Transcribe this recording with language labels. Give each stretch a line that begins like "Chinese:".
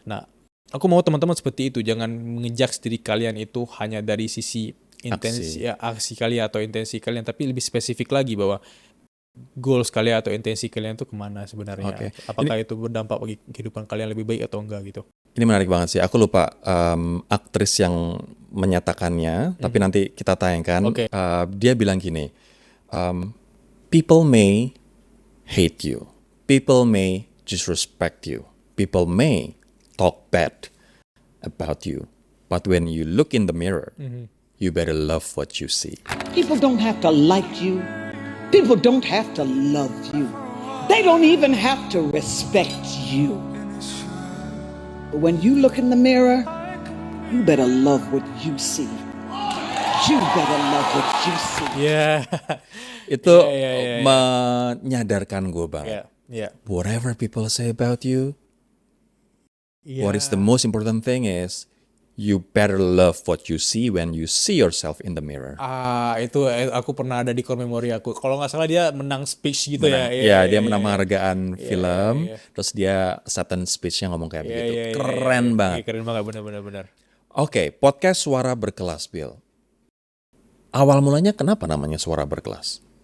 Indonesian: Nah, aku mau teman-teman seperti itu. Jangan ngejudge diri kalian itu hanya dari sisi intensi aksi kalian atau intensi kalian, tapi lebih spesifik lagi bahwa goals kalian atau intensi kalian itu kemana sebenarnya. Okay. Apakah itu berdampak bagi kehidupan kalian lebih baik atau enggak gitu. Ini menarik banget sih. Aku lupa aktris yang menyatakannya, tapi nanti kita tayangkan. Okay. Dia bilang gini,
English: people may hate you, people may disrespect you, people may talk bad about you, but when you look in the mirror, you better love what you see. People don't have to like you. People don't have to love you. They don't even have to respect you. But when you look in the mirror, you better love what you see. You better love what you see. Yeah.
Indonesian: Itu menyadarkan gue banget. Yeah.
English: Whatever people say about you, Yeah. what is the most important thing is you better love what you see when you see yourself in the mirror.
Indonesian: Itu aku pernah ada di core memory aku. Kalau nggak salah dia menang speech gitu ya. Dia menang penghargaan film, terus dia acceptance speech-nya ngomong kayak begitu. Keren banget. Keren banget, benar. Oke, podcast Suara Berkelas, Bill. Awal mulanya kenapa namanya Suara Berkelas?